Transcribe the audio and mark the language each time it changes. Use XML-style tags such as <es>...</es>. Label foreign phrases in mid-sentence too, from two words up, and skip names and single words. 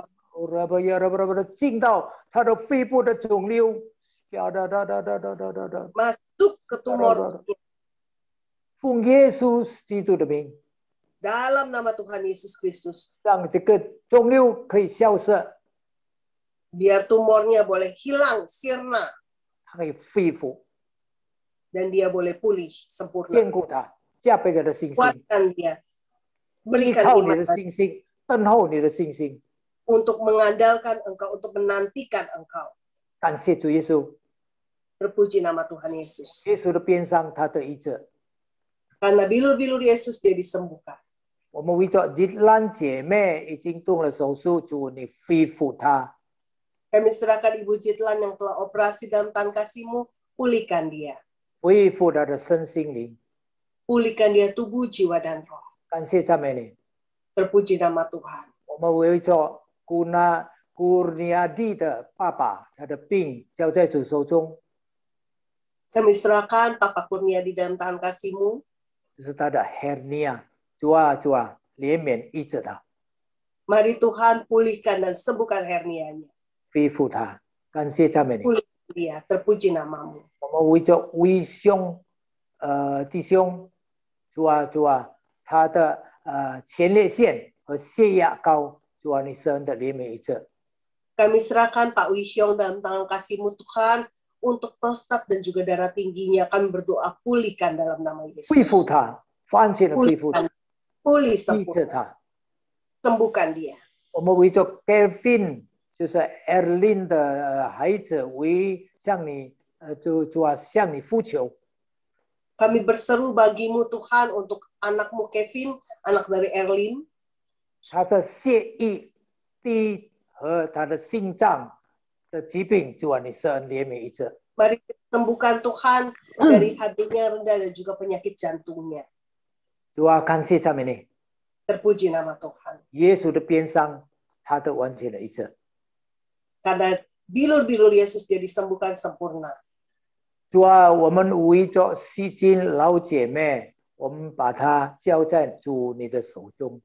<zh>进到他的肺部的肿瘤，</zh> <id>Masuk ke tumor.</id> <zh>奉耶稣基督的名，</zh> <id>Dalam nama Tuhan Yesus Kristus,</id> <zh>让这个肿瘤可以消失，</zh> <id>biar tumornya boleh hilang, sirna,</id> <zh>它可以恢复，</zh> <id>dan dia boleh pulih</id> <zh>坚</zh> <id>sempurna.</id> <zh>固它，加倍给他信心，</zh> <id>Kuatkan dia,</id> <zh>依</zh> <id>berikan</id> <zh>靠你</zh> <id>iman</id> <zh>的信心，等候你的信心。</zh> <id>untuk mengandalkan Engkau, untuk menantikan Engkau.</id> <zh>感谢主耶稣，</zh> <id>Terpuji nama Tuhan Yesus.</id> <zh>耶稣的边上他得医治。</zh> <id>Karena bilur-bilur Yesus dia disembuhkan.</id> <zh>我们为着吉兰姐妹已经动了手术，主你恢复她。</zh> <id>Kami serahkan Ibu Jitlan yang telah operasi dalam tangan kasih-Mu, pulihkan dia.</id> <zh>恢复他的身心灵。</zh> <id>Pulihkan dia tubuh, jiwa, dan roh.</id> <zh>感谢赞美你，</zh> <id>Terpuji nama Tuhan.</id> <zh>我们为着Kurniadi 的爸爸，他的病交在主手中，</zh> <id>Kami serahkan Papa Kurnia di dalam tangan kasih-Mu.</id> <zh>就是他的 hernia， 主啊，主啊，怜悯医治他，</zh> <id>Mari Tuhan pulihkan dan sembuhkan hernianya.</id> <zh>恢复他。感谢赞美你，</zh> <id>Pulihkan dia, terpuji nama-Mu.</id> <zh>我们为着威兄弟兄，主啊，主啊，他的前列腺和血压高，主啊，你施恩的怜悯医治。</zh> <id>Kami serahkan Pak Wihyong dalam tangan kasih-Mu Tuhan, untuk prostat dan juga darah tingginya. Kami berdoa pulihkan dalam nama Yesus.</id> <zh>恢复他，完全的恢复他，</zh> <id>Pulih</id> <zh>医治</zh> <id>sempurna.</id> <zh>他。</zh> <id>Sembuhkan dia.</id> <zh>我们为着 Kevin， 就是 Erlin 的孩子，向你主啊，向你呼求。</zh> <id>Kami berseru bagimu Tuhan untuk anakmu Kevin, anak dari Erlin.</id> <zh>他的血液低和他的心脏的疾病，主啊，你施恩怜悯医治。</zh> <id>Mari sembuhkan Tuhan dari HB-nya rendah dan juga penyakit jantungnya.</id> <zh>主啊，感谢赞美你，</zh> <id>Terpuji nama Tuhan.</id> <zh>耶稣的鞭伤，他的完全的医治。</zh> <id>Karena bilur-bilur Yesus dia disembuhkan sempurna.</id> <zh>主啊，我们为着西金老姐妹，我们把她交在主你的手中。</zh>